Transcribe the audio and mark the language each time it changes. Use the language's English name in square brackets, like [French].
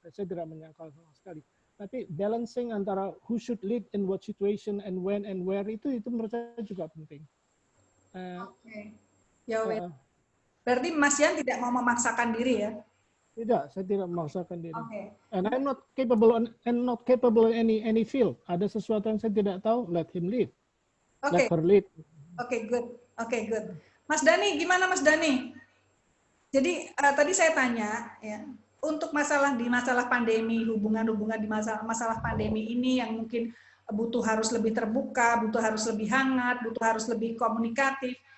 [Indonesian] Saya tidak menyangkal sama sekali. Tapi [English] balancing [Indonesian] antara [English] who should lead in what situation and when and where [Indonesian] itu menurut saya juga penting. Oke. Ya, berarti Mas Yan tidak mau memaksakan diri ya? Tidak, saya tidak memaksakan diri. [English] Okay. And I'm not capable in any field. [Indonesian] Ada sesuatu yang saya tidak tahu, [English] let him lead. Okay. Let her lead. [Indonesian] Oke, [English] good. [Indonesian] Mas Dhani, gimana Mas Dhani? Jadi tadi saya tanya ya, untuk masalah pandemi, hubungan di masalah pandemi ini yang mungkin butuh harus lebih terbuka, butuh harus lebih hangat, butuh harus lebih komunikatif.